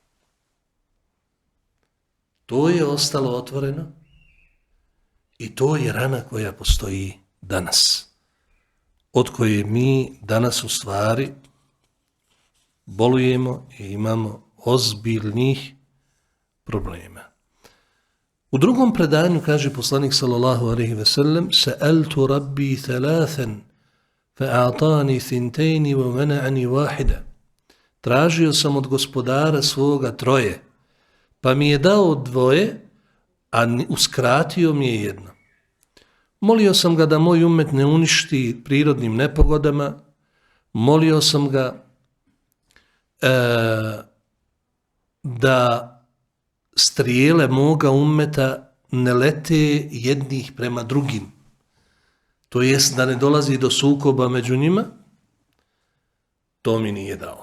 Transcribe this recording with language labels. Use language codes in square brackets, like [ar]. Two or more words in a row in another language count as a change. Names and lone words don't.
[bs] To je ostalo otvoreno i to je rana koja postoji danas, od koje mi danas u stvari bolujemo i imamo ozbiljnih problema. U drugom predanju kaže poslanik [ar] صلى الله عليه وسلم: "سألت ربي ثلاثا فأعطاني ثنتين ومنعني واحدة." [bs] Tražio sam od gospodara svoga troje, pa mi je dao dvoje, a uskratio mi je jedno. Molio sam ga da moj ummet ne uništi prirodnim nepogodama, molio sam ga da strijele moga ummeta ne lete jednih prema drugim, to jest da ne dolazi do sukoba među njima, to mi nije dao.